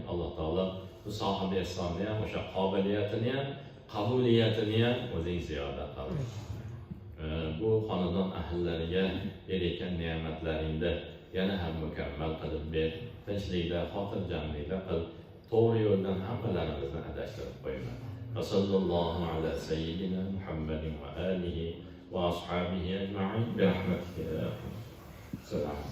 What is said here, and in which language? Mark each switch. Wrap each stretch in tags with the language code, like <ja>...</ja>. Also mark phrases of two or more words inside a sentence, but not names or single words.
<uz>Alloh taolo bu sohibi ehsonni ham o'sha qobiliyatini ham, qabuliyatini ham o'zing ziyoda qil. Bu xonadon ahllariga bergan ne'matlaringni yana ham mukammal qilib ber. Tinchlikda, xotirjamlikda qil. To'g'ri yo'ldan hammalarimizni adashtirib qo'yma.</uz> <ar>صلى الله على سيدنا محمد وعلى آله وأصحابه أجمعين برحمتك يا أرحم.</ar>